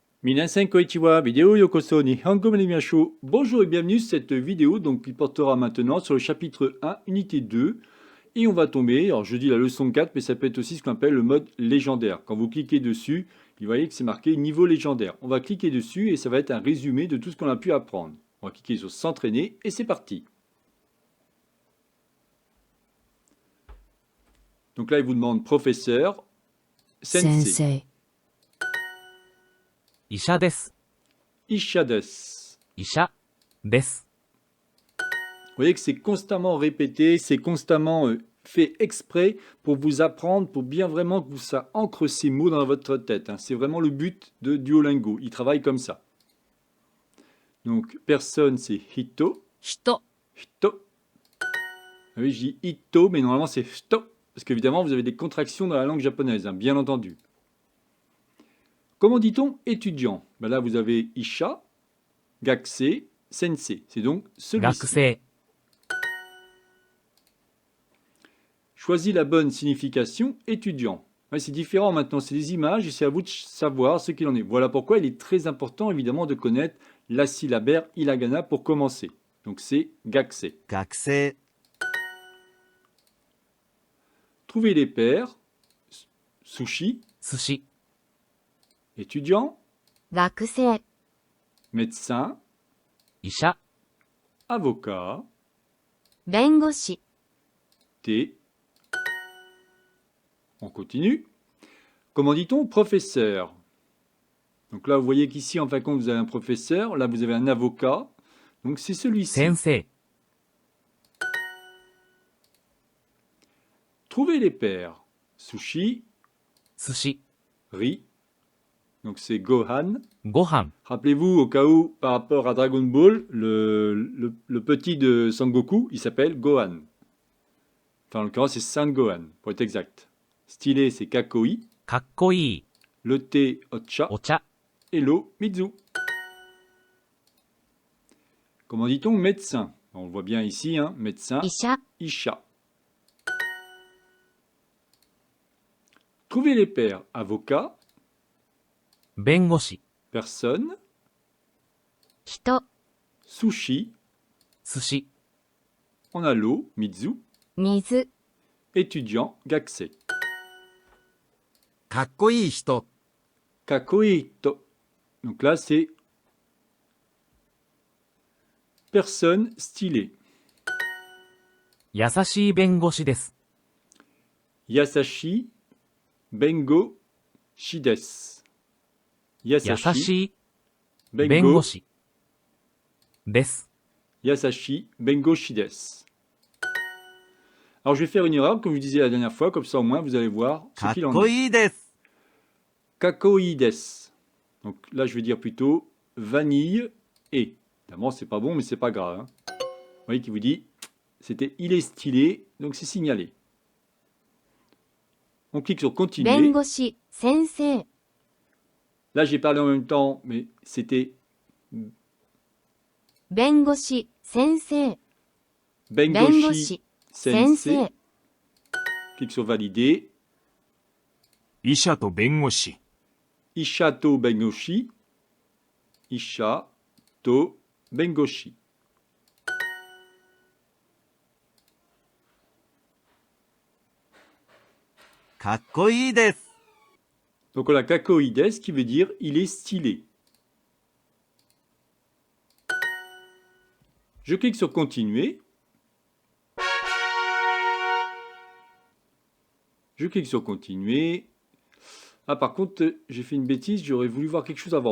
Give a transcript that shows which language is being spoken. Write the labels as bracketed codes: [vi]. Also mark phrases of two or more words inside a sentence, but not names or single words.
[ja] みなさん、こんにちは、ビデオ、ようこそ日本語学びましょう. [fr] Bonjour et bienvenue sur cette vidéo donc, qui portera maintenant sur le chapitre 1, unité 2. Et on va tomber, alors je dis la leçon 4, mais ça peut être aussi ce qu'on appelle le mode légendaire. Quand vous cliquez dessus, vous voyez que c'est marqué niveau légendaire. On va cliquer dessus et ça va être un résumé de tout ce qu'on a pu apprendre. On va cliquer sur s'entraîner et c'est parti. Donc là, il vous demande professeur, sensei, [ja] 先生、医者です。医者です. 医者です。 [fr] Vous voyez que c'est constamment répété, c'est constamment fait exprès pour vous apprendre, pour bien vraiment que ça ancre ces mots dans votre tête. Hein. C'est vraiment le but de Duolingo. Il travaille comme ça. Donc, personne, c'est hito. [ja] 人、 [fr] Hito. Ah oui, je dis hito, mais normalement c'est hito. Parce qu'évidemment, vous avez des contractions dans la langue japonaise, hein, bien entendu. Comment dit-on étudiant? Ben là, vous avez isha, [ja] 学生、先生. [fr] C'est donc [ja] 学 [fr] celui-ci. [ja] 生、 [fr] Choisis la bonne signification étudiant. Ouais, c'est différent maintenant, c'est des images et c'est à vous de savoir ce qu'il en est. Voilà pourquoi il est très important évidemment de connaître la syllabaire hiragana pour commencer. Donc c'est gakusei. [ja] 学生、 [fr] Trouver les pairs. Sushi, [ja] 寿司、 [fr] étudiant, [ja] 学生、 [fr] médecin, [ja] 医者、 [fr] avocat, [ja] 弁護士、 [fr] thé. On continue. Comment dit-on professeur? Donc là, vous voyez qu'ici, en fin de compte, vous avez un professeur. Là, vous avez un avocat. Donc c'est celui-ci. [ja] 先生、 [fr] Trouver les pairs. Sushi, [ja] 寿司、 [fr] riz. Donc c'est Gohan. [ja] ご飯、 [fr] Rappelez-vous, au cas où, par rapport à Dragon Ball, le petit de Sangoku, il s'appelle Gohan. Enfin, en l'occurrence, c'est San Gohan, pour être exact. Stylé, c'est Kakoi. [ja] かっこいい、 [fr] Le thé, Ocha. [ja] お茶、 [fr] Et l'eau, Mizu. Comment dit-on médecin? On le voit bien ici, hein, médecin, [ja] 医者、 [fr] Isha. Trouver les pairs. Avocat, [ja] 弁護士、 [fr] personne, [ja] 人、 [fr] sushi, [ja] 寿司、 [fr] on a l'eau, Mizu, [ja] 水、 [fr] étudiant, Gakusei. [ja] かっこいい人、 [fr] Kakoito. Donc là, c'est personne stylée. [ja] 優しい弁護士です。優しい、弁護、士です. 優 [fr] Yasashi, [ja] しい弁護 [fr] Bengo, [ja] 士です。 [fr] Yasashi, [ja] 弁護、士です. [fr] Alors, je vais faire une erreur, comme je vous disais la dernière fois, comme ça au moins vous allez voir ce [ja] かっ [fr] qu'il en [ja] こ [fr] est. [ja] いいです。 [fr] Kakoides. Donc là, je vais dire plutôt vanille et. Évidemment, c'est pas bon, mais c'est pas grave. Hein. Vous voyez qui vous dit, c'était il est stylé, donc c'est signalé. On clique sur [ja] 弁 [fr] continuer. [ja] 護士、先生、 [fr] Là, j'ai parlé en même temps, mais c'était [ja] 弁護士、先生、弁護 [fr] Bengoshi [ja] 士、先 [fr] Sensei. [ja] 生、 [fr] Clique sur valider. [ja] 医者と弁護士、医者と弁護士。医者と弁護士. かっこいいです。 [fr] Donc on a Kakoides qui veut dire il est stylé. Je clique sur continuer. Je clique sur continuer. Ah par contre, j'ai fait une bêtise, j'aurais voulu voir quelque chose avant.